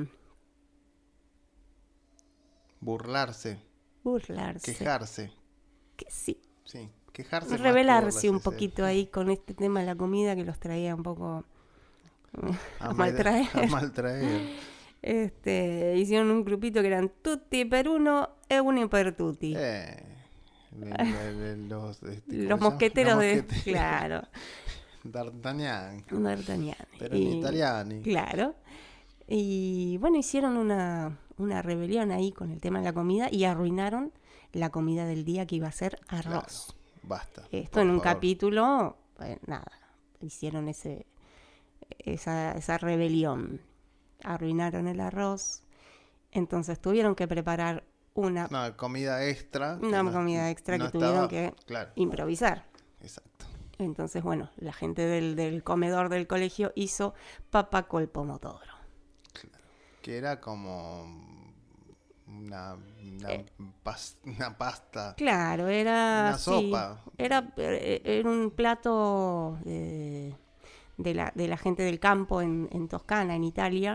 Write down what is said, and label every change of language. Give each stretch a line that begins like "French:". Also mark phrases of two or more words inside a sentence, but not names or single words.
Spanish: burlarse. Quejarse. Que sí. Sí, quejarse. Rebelarse un poquito ahí con este tema de la comida que los traía un poco a maltraer. Hicieron un grupito que eran
Italian: tutti per uno e uno per tutti.
Spanish: Los mosqueteros de... Claro. D'Artagnan. Pero en italiano. Claro. Y bueno, hicieron una rebelión ahí con el tema de la comida y arruinaron la comida del día, que iba a ser arroz. Claro. Basta. Esto en un capítulo, nada, hicieron esa rebelión. Arruinaron el arroz. Entonces tuvieron que preparar una comida extra. Una comida extra que tuvieron que improvisar. Exacto. Entonces, bueno, la gente del comedor del colegio hizo
Italian: papa col pomodoro.
Spanish: Claro. Que era como una pasta. Claro, era... Una sopa. Era un plato de la gente del campo en Toscana, en Italia.